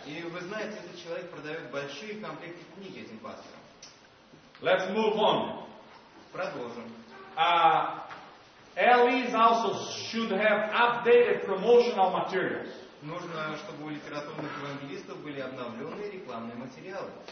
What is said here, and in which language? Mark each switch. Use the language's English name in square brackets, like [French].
[Russian] И вы знаете, этот человек продает большие комплекты книг этим пасторам. [English] Let's move on. [Russian] Продолжим. [English] LEs also should have updated promotional materials. [Russian] Нужно, чтобы у литературных евангелистов были обновленные рекламные материалы.